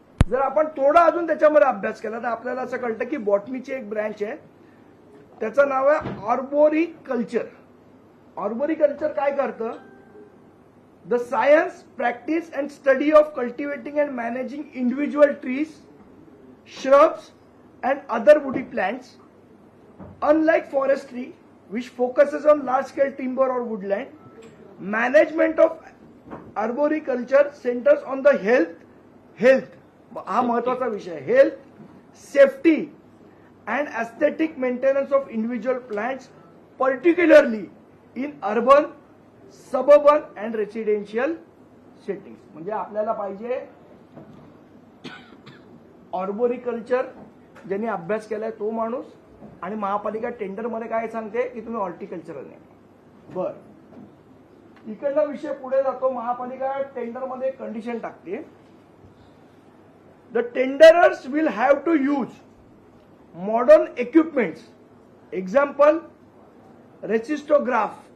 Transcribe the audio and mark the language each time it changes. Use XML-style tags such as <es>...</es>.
<mr>जर आपण थोडा अजून त्याच्यामध्ये अभ्यास केला तर आपल्याला असं कळतं की बॉटनीची एक ब्रँच आहे, त्याचं नाव आहे आर्बोरिकल्चर. आर्बोरिकल्चर काय करतं,</mr> <en>The science, practice and study of cultivating and managing individual trees, shrubs and other woody plants. Unlike forestry, which focuses on large-scale timber or woodland, management of arboriculture centers on the health,</en> <mr>हा महत्वाचा विषय,</mr> <en>health, safety and aesthetic maintenance of individual plants, particularly in urban, suburban and residential settings.</en> <mr>म्हणजे आपल्याला पाहिजे ऑर्बोरिकल्चर ज्यांनी अभ्यास केलाय तो माणूस, आणि महापालिका टेंडर मध्ये काय सांगते की तुम्ही हॉर्टिकल्चर नाही. बर, इकडला विषय पुढे जातो. महापालिका टेंडर मध्ये कंडिशन टाकते,</mr> <en>The tenderers will have to use modern equipments, example resistograph.</en>